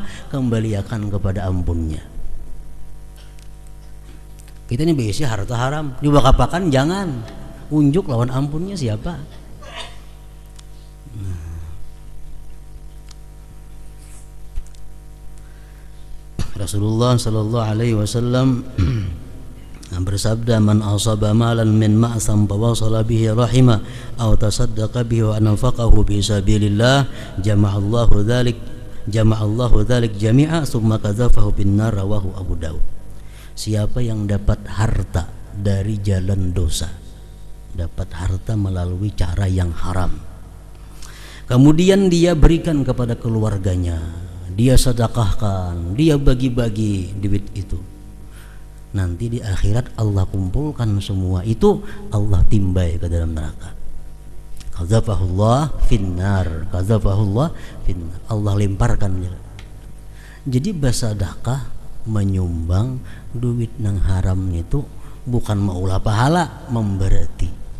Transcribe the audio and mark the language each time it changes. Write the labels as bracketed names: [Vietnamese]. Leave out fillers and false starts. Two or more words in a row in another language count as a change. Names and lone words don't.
[Banjar] Kembalikan kepada ampunnya. Kita ini biasa harta haram, diwakapakan jangan. Unjuk lawan ampunnya siapa? [Arabic] رسول الله صلى الله عليه وسلم bersabda, من أصاب مالا من مأثم فوصل به رحمه أو تصدق به وأنفقه في سبيل الله جمع الله ذلك جميعا ثم قذفه بالنار، رواه أبو داود. [Indonesian] Siapa yang dapat harta dari jalan dosa, dapat harta melalui cara yang haram, kemudian dia berikan kepada keluarganya, dia sedekahkan, dia bagi-bagi duit itu, nanti di akhirat Allah kumpulkan semua itu, [Banjar] Allah timbai ke dalam neraka. [Arabic] قذفه الله في النار، قذفه الله في النار, [Indonesian] Allah lemparkan dia. [Banjar] Jadi bersedekah, menyumbang duit nang haram itu bukan maulah pahala, memberati.